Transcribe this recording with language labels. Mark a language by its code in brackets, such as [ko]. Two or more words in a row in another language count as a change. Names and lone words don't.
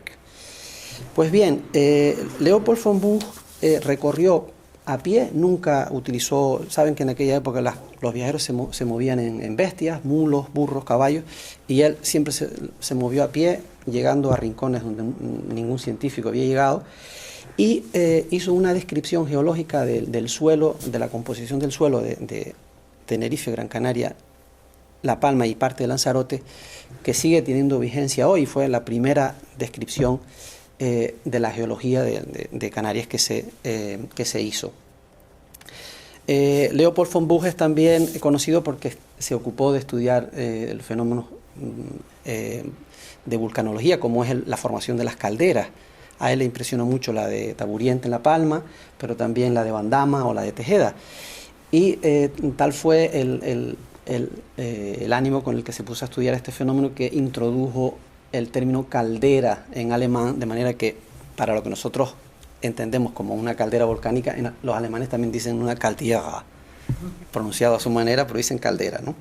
[es] Pues bien, Leopold von Buch recorrió a pie, nunca utilizó, saben que en aquella época los viajeros se movían en bestias, mulos, burros, caballos, y él siempre se movió a pie, llegando a rincones donde ningún científico había llegado, y hizo una descripción geológica del suelo, de la composición del suelo de Tenerife, Gran Canaria, La Palma y parte de Lanzarote, que sigue teniendo vigencia hoy. Fue la primera descripción de la geología de Canarias que se hizo. Leopold von Buch es también conocido porque se ocupó de estudiar el fenómeno de vulcanología, como es la formación de las calderas. A él le impresionó mucho la de Taburiente en La Palma, pero también la de Bandama o la de Tejeda. Y tal fue el ánimo con el que se puso a estudiar este fenómeno, que introdujo el término caldera en alemán, de manera que para lo que nosotros entendemos como una caldera volcánica, los alemanes también dicen una Caldera, pronunciado a su manera, pero dicen caldera, ¿no?